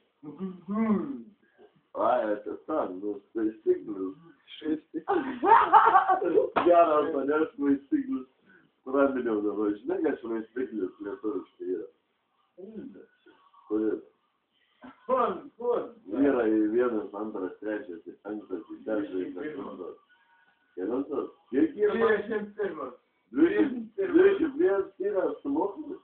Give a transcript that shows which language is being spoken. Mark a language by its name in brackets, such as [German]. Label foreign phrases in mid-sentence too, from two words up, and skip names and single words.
[Lithuanian] Ai, [Russian] это так, ну, стык, [Lithuanian] žinai, kad švaistiklis lietuviškai yra. Kuris? Vyrai 1, 2, 3, 5, 6, 7. Kelintas? Kiek yra? 21 yra sumoklis.